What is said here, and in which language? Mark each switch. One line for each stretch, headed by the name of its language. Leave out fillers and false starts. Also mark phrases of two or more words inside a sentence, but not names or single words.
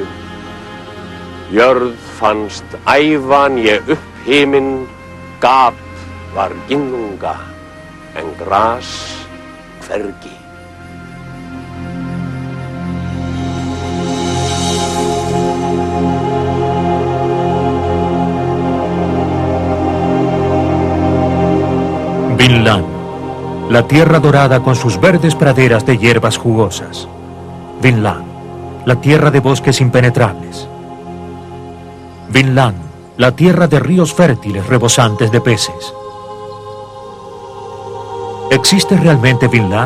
Icelandic: Jörð fannst æva né upp himinn, gap var ginnunga, en gras hvergi.
Spanish: Vinland, la tierra dorada con sus verdes praderas de hierbas jugosas. Vinland, la tierra de bosques impenetrables. Vinland, la tierra de ríos fértiles rebosantes de peces. ¿Existe realmente Vinland?